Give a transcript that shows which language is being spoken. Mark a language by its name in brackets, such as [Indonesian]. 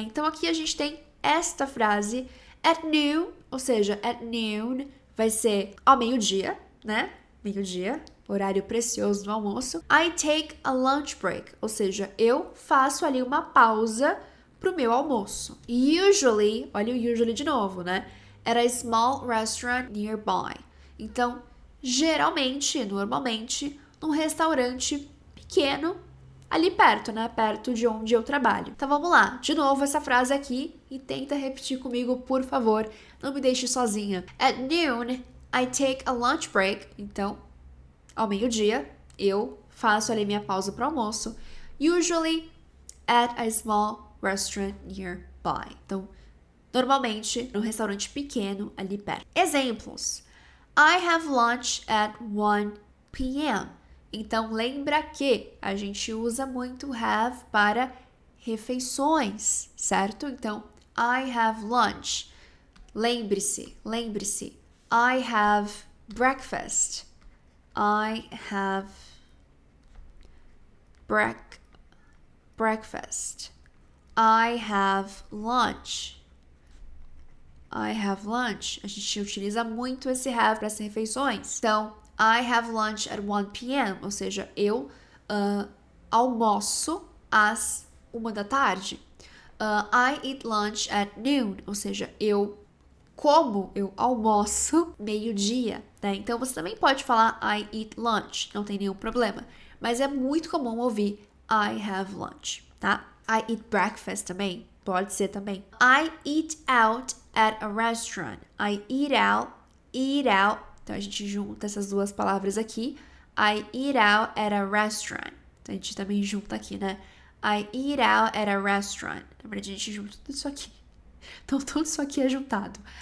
[Portuguese] Então aqui a gente tem esta frase at noon, ou seja, at noon vai ser ao meio-dia, né? Meio-dia, horário precioso do almoço. [English] I take a lunch break, [Portuguese] ou seja, eu faço ali uma pausa pro meu almoço. Usually, olha o usually de novo, né? [English] At a small restaurant nearby. [Portuguese] Então, geralmente, normalmente, num restaurante pequeno ali perto, né? Perto de onde eu trabalho. Então vamos lá, de novo essa frase aqui e tenta repetir comigo, por favor. Não me deixe sozinha. [English] At noon, I take a lunch break. [Portuguese] Então, ao meio-dia, eu faço ali minha pausa para almoço. [English] Usually at a small restaurant nearby. [Portuguese] Então, normalmente, num restaurante pequeno ali perto. Exemplos. [English] I have lunch at 1 p.m. [Portuguese] Então, lembra que a gente usa muito have para refeições, certo? Então, [English] I have lunch. [Portuguese] Lembre-se. [English] I have breakfast. I have breakfast. I have lunch. I have lunch. [Portuguese] A gente utiliza muito esse have para as refeições. Então, [English] I have lunch at 1 p.m. [Portuguese] Ou seja, eu almoço às 1 da tarde. [English] I eat lunch at noon. [Portuguese] Ou seja, eu almoço meio-dia, né? Então, você também pode falar [English] I eat lunch. [Portuguese] Não tem nenhum problema. Mas é muito comum ouvir [English] I have lunch, [Portuguese] tá? [English] I eat breakfast [Portuguese] também. Pode ser também. [English] I eat out at a restaurant. I eat out. [Portuguese] Então, a gente junta essas duas palavras aqui. [English] I eat out at a restaurant. [Portuguese] Então, a gente também junta aqui, né? [English] I eat out at a restaurant. [Portuguese] Na verdade, a gente junta tudo isso aqui. Então, tudo isso aqui é juntado.